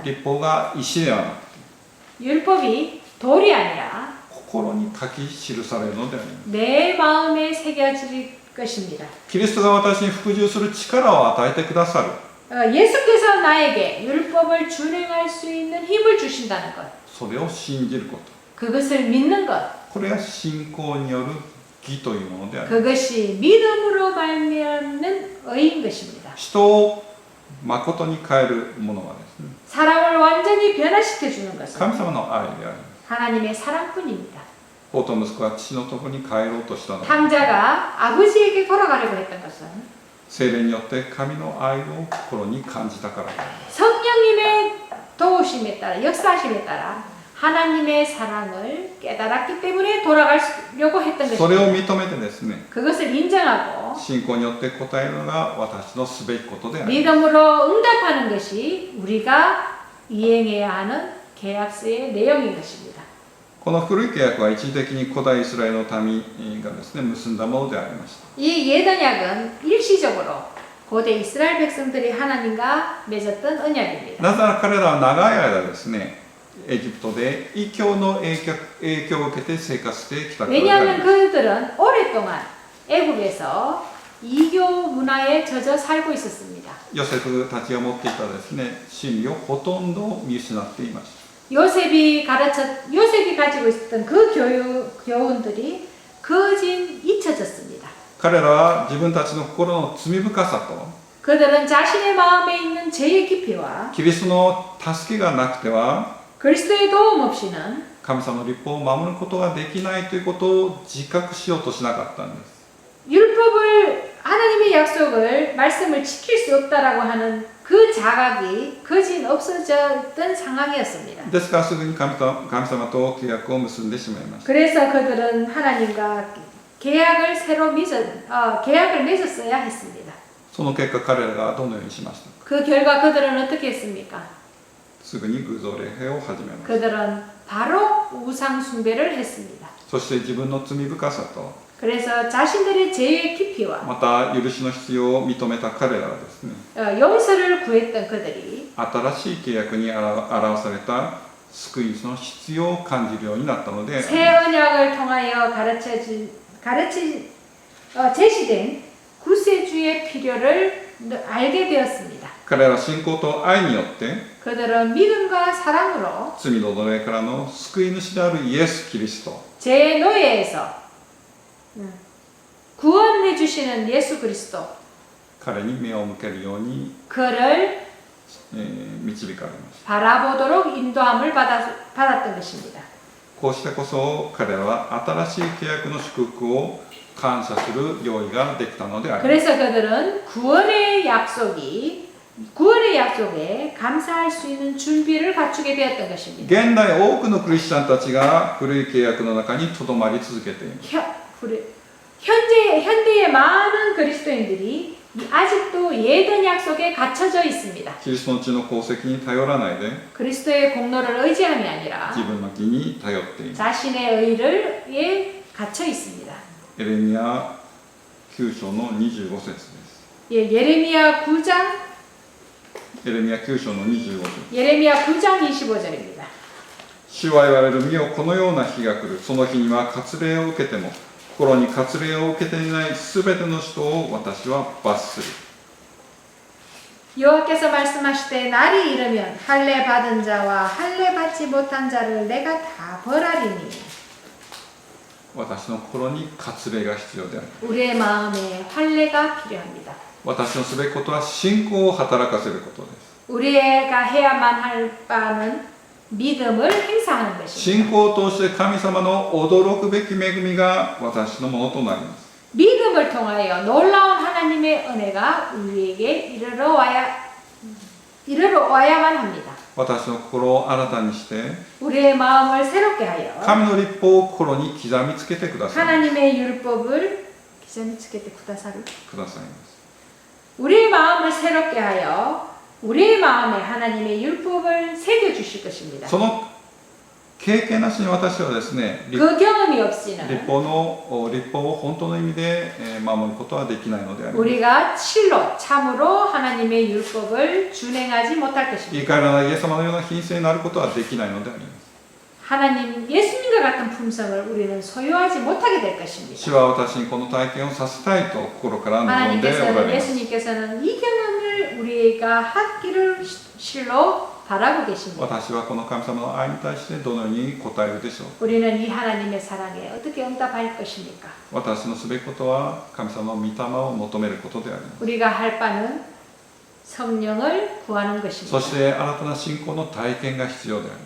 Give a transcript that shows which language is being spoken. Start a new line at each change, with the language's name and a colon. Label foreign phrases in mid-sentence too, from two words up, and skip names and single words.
Japanese: 立法が石ではなくて
Korean: 율법이 돌이 아니라
Japanese: 心に書き記されるのであります。
Korean: 내 마음에 새겨질 것입니다.
Japanese: キリストが私に服従する力を与えてくださる。
Korean: 예수께서 나에게 율법을 준행할 수 있는 힘을 주신다는 것.
Japanese: それを信じること。
Korean: 그것을 믿는 것.
Japanese: これが信仰による義というものであります。
Korean: 그것이 믿음으로 말미암는 의인 것입니다.
Japanese: 人を誠に変えるものはですね、
Korean: 사람을 완전히 변화시켜 주는 것은
Japanese: 神様の愛であります。
Korean: 하나님의 사랑뿐입니다.
Japanese: 父と息子が父のところに帰ろうとしたのは、
Korean: 탕자가 아버지에게 돌아가려고 했던 것은
Japanese: 聖霊によって神の愛を心に感じたからです。
Korean: 성령님의 도우심에 따라 역사하심에 따라 하나님의 사랑을 깨달았기 때문에 돌아가려고 했던
Japanese: それを
Korean: 것입니다.
Japanese: 認めてですね、
Korean: 그것을 인정하고
Japanese: 信仰によって答えるのが私のすべきことであります。
Korean: 믿음으로 응답하는 것이 우리가 이행해야 하는 계약서의 내용인 것입니다.
Japanese: この古い契約は一時的に古代イスラエルの民がですね、結んだものでありました。
Korean: 이 예언약은 일시적으로 고대 이스라엘 백성들이 하나님과 맺었던 언약입니다.
Japanese: なぜなら彼らは長い間ですね、エジプトで異教の影響を受けて生活してきたからであり
Korean: 왜냐하면
Japanese: ます。
Korean: 그들은 오랫동안 애굽에서 이교 문화에 젖어 살고 있었습니다.
Japanese: ヨセフたちが持っていたですね、真理をほとんど見失っていました。
Korean: 요셉이 가지고 있었던 그 교훈들이 거진 잊혀졌습니다.
Japanese: 彼らは自分たちの心の罪深さと
Korean: 그들은 자신의 마음에 있는 죄의 깊이와
Japanese: キリストの助けがなくては
Korean: 그리스도의 도움 없이는
Japanese: 神様の律法を守ることができないということを自覚しようとしなかったんです。
Korean: 하나님의 약속을 말씀을 지킬 수 없다라고 하는 그 자각이 거진 없어졌던 상황이었습니다.
Japanese: ですからすぐに神様と契約を結んでしまいました。
Korean: 그래서 그들은 하나님과 계약을 맺었어야 했습니다.
Japanese: その結果彼らがどのようにしましたか。
Korean: 그 결과 그들은 어떻게 했습니까?
Japanese: すぐに偶像礼拝を始めます。
Korean: 그들은 바로 우상 숭배를 했습니다.
Japanese: そして自分の罪深さと
Korean: 그래서 자신들의 죄의 깊이와
Japanese: また許しの必要を認めた彼らはですね、
Korean: 용서를 구했던 그들이
Japanese: 新しい契約に表された救いの必要を感じるようになったので、
Korean: 새 언약을 통하여 제시된 구세주의 필요를 알게 되었습니다.
Japanese: 彼らは信仰と愛によって
Korean: 그들은 믿음과 사랑으로
Japanese: 罪の奴隷からの救い主であるイエス・キリスト
Korean: 죄의 노예에서 구원해 주시는 예수 그리스도
Japanese: 彼に目を向けるように、
Korean: 그를
Japanese: 導かれました。
Korean: 바라보도록 인도함을 받았던 것입니다.
Japanese: こうしてこそ彼らは新しい契約の祝福を感謝する用意ができたのであります。
Korean: 그래서 그들은 구원의 약속에 감사할 수 있는 준비를 갖추게 되었던 것입니다.
Japanese: 現代多くのクリスチャンたちが古い契約の中にとどまり続けています。
Korean: 현대의 많은 그리스도인들이 아직도 예전 약속에 갇혀져 있습니다.
Japanese: キリストの血の功績に頼らないで
Korean: 그리스도의 공로를 의지함이 아니라
Japanese: 自分の義に頼っています。
Korean: 자신의 의를 갇혀 있습니다.
Japanese: エレミヤ9章の25節です。
Korean: 예레미야 9장
Japanese: エレミヤ9章の25節。
Korean: 예레미야 9장 25절입니다.
Japanese: 主は言われる、見よこのような日が来る。その日には割礼を受けても心に割礼を受けていないすべての人を私は罰する。
Korean: 여호와께서 말씀하시되 날이 이르면 할례 받은 자와 할례 받지 못한 자를 내가 다 벌하리니
Japanese: 私の心に割礼が必要である。
Korean: 우리의 마음에 할례가 필요합니다.
Japanese: 私のすべきことは信仰を働かせることです。
Korean: 우리가 해야만 할 바는 믿음을 행사하는 것입니다.
Japanese: 信仰を通して神様の驚くべき恵みが私のものとなります。
Korean: 믿음을 통하여 놀라운 하나님의 은혜가 우리에게 이르러 와야만 합니다.
Japanese: 私の心を新たにして
Korean: 우리의 마음을 새롭게 하여
Japanese: 神の律法を心に刻みつけてください。
Korean: 하나님의 율법을
Japanese: 刻みつけて くださるくださいます。
Korean: 우리의 마음을 새롭게 하여 우리의 마음에 하나님의 율법을 새겨 주실 것입니다.
Japanese: その経験なしに私はですね、
Korean: 그 경험이 없이는
Japanese: 律法を本当の意味で守ることはできないのであります。
Korean: 우리가 실로 참으로 하나님의 율법을 준행하지 못할
Japanese: 言い
Korean: 것입니다.
Japanese: 換えられないイエス様のような品性になることはできないのであります。
Korean: 하나님 예수님과 같은 품성을 우리는 소유하지 못하게 될 것입니다.
Japanese: 主は私にこの体験をさせたいと心から望んでおられ
Korean: 하나님께서는
Japanese: ます。
Korean: 예수님께서는 이 경험을 우리가 하기를 실로 바라고 계십니다.
Japanese: 私はこの神様の愛に対してどのように答えるでしょう。
Korean: 우리는 이 하나님의 사랑에 어떻게 응답할 것입니까?
Japanese: 私のすべきことは神様の御霊を求めることであります。
Korean: 우리가 할 바는 성령을 구하는
Japanese: そ
Korean: 것입니다.
Japanese: して新たな信仰の体験が必要であります。